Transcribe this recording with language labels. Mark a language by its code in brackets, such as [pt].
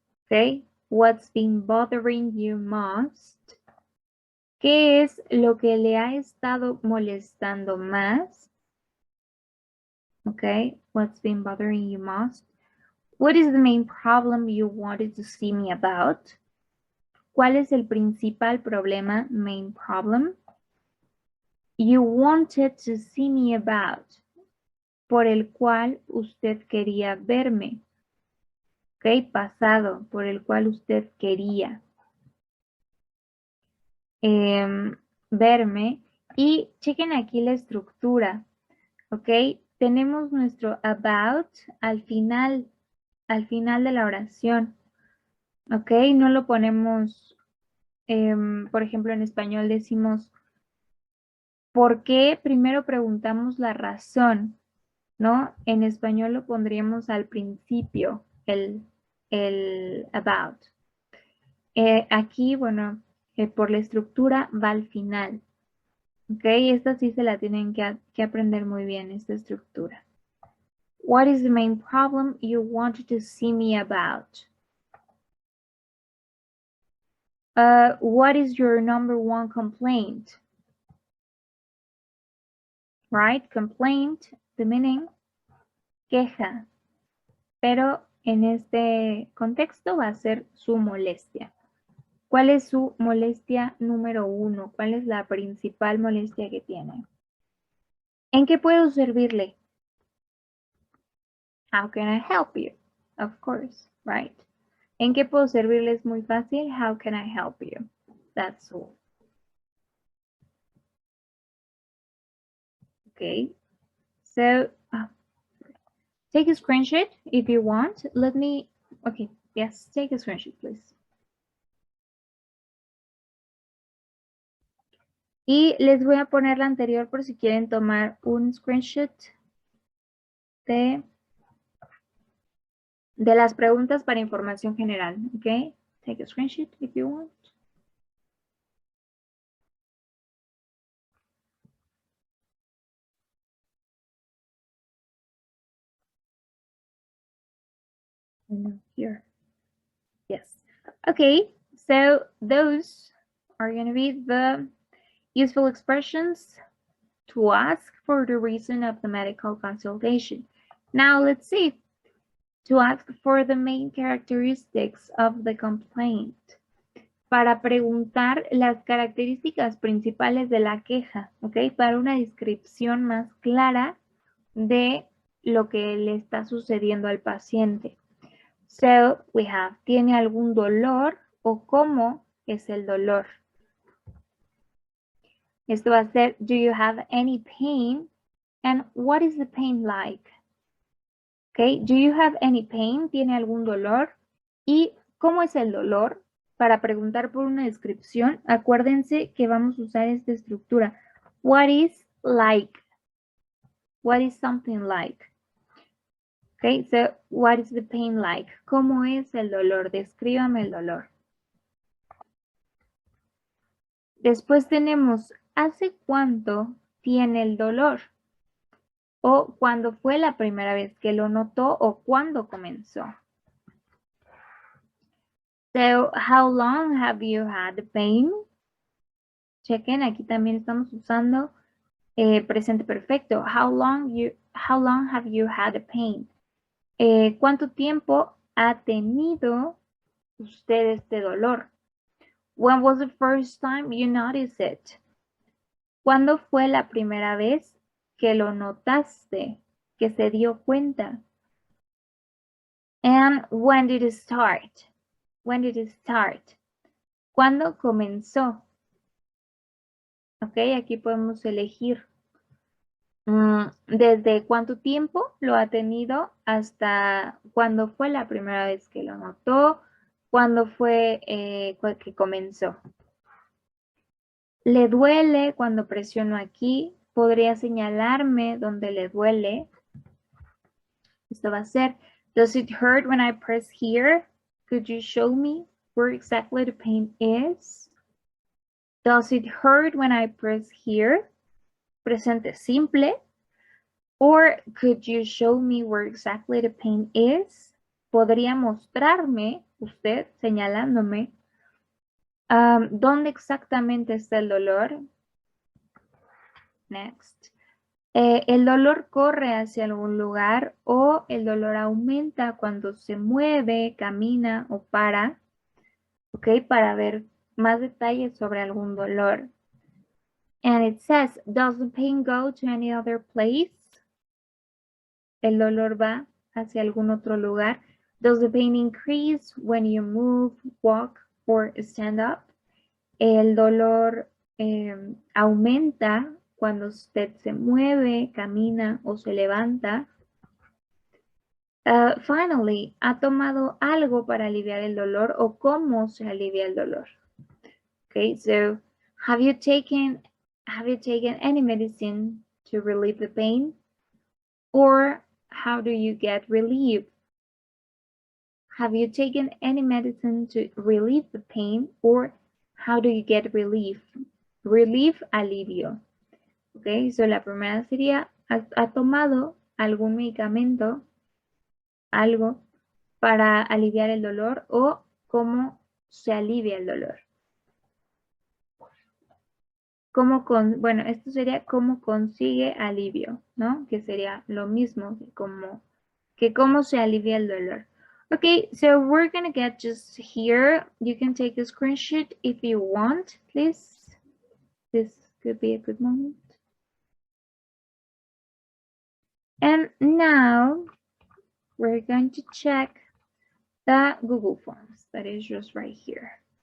[en] Ok, what's been bothering you most? [es] ¿Qué es lo que le ha estado molestando más? [en] Okay, what's been bothering you most? What is the main problem you wanted to see me about? [es] ¿Cuál es el principal problema, main problem? [en] You wanted to see me about, [es] por el cual usted quería verme. Okay, pasado, por el cual usted quería verme. Y chequen aquí la estructura. Ok, tenemos nuestro about al final de la oración. Ok, no lo ponemos, por ejemplo, en español decimos, ¿por qué? Primero preguntamos la razón, ¿no? En español lo pondríamos al principio, el about. Aquí, bueno, por la estructura va al final. Ok, esta sí se la tienen que aprender muy bien, esta estructura. [en] What is the main problem you wanted to see me about? What is your number one complaint? Right? Complaint, the meaning, queja. [es] Pero en este contexto va a ser su molestia. ¿Cuál es su molestia número uno? ¿Cuál es la principal molestia que tiene? ¿En qué puedo servirle? [en] How can I help you? Of course, right? [es] ¿En qué puedo servirle? Es muy fácil. [en] How can I help you? That's all. Okay, so take a screenshot if you want. Okay, yes, take a screenshot, please. [es] Y les voy a poner la anterior por si quieren tomar un screenshot de las preguntas para información general, ¿ok? [en] Take a screenshot if you want. Here. Yes. Okay, so those are going to be the useful expressions to ask for the reason of the medical consultation. Now let's see. To ask for the main characteristics of the complaint. [es] Para preguntar las características principales de la queja, ¿ok? Para una descripción más clara de lo que le está sucediendo al paciente. [en] So, we have, [es] ¿tiene algún dolor o cómo es el dolor? Esto va a ser, [en] do you have any pain? And what is the pain like? Okay, do you have any pain? [es] ¿Tiene algún dolor? ¿Y cómo es el dolor? Para preguntar por una descripción, acuérdense que vamos a usar esta estructura. [en] What is like? What is something like? Okay, so what is the pain like? [es] ¿Cómo es el dolor? Descríbame el dolor. Después tenemos, ¿hace cuánto tiene el dolor? O cuándo fue la primera vez que lo notó o cuándo comenzó. [en] So, how long have you had the pain? [es] Chequen, aquí también estamos usando presente perfecto. [en] How long have you had the pain? [es] ¿Cuánto tiempo ha tenido usted este dolor? [en] When was the first time you noticed it? [es] ¿Cuándo fue la primera vez que lo notaste, que se dio cuenta? [en] And when did it start? When did it start? [es] ¿Cuándo comenzó? Ok, aquí podemos elegir desde cuánto tiempo lo ha tenido hasta cuándo fue la primera vez que lo notó, cuándo fue que comenzó. Le duele cuando presiono aquí, podría señalarme donde le duele. Esto va a ser, [en] does it hurt when I press here? Could you show me where exactly the pain is? Does it hurt when I press here? [es] Presente simple. [en] Or could you show me where exactly the pain is? [es] Podría mostrarme, usted señalándome, dónde exactamente está el dolor. Next. El dolor corre hacia algún lugar o el dolor aumenta cuando se mueve, camina o para. Ok, para ver más detalles sobre algún dolor. [en] And it says, does the pain go to any other place? [es] El dolor va hacia algún otro lugar. [en] Does the pain increase when you move, walk, or stand up? [es] El dolor aumenta cuando usted se mueve, camina o se levanta. Finally, ¿ha tomado algo para aliviar el dolor o cómo se alivia el dolor? [en] Okay, so have you taken any medicine to relieve the pain? Or how do you get relief? Have you taken any medicine to relieve the pain? Or how do you get relief? Relief, alivio. [es] Okay, so la primera sería, ¿ha tomado algún medicamento, algo, para aliviar el dolor o cómo se alivia el dolor? Bueno, esto sería cómo consigue alivio, ¿no? Que sería lo mismo que cómo se alivia el dolor. [en] Okay, so we're gonna get just here. You can take a screenshot if you want, please. This could be a good moment. And now we're going to check the Google Forms that is just right here.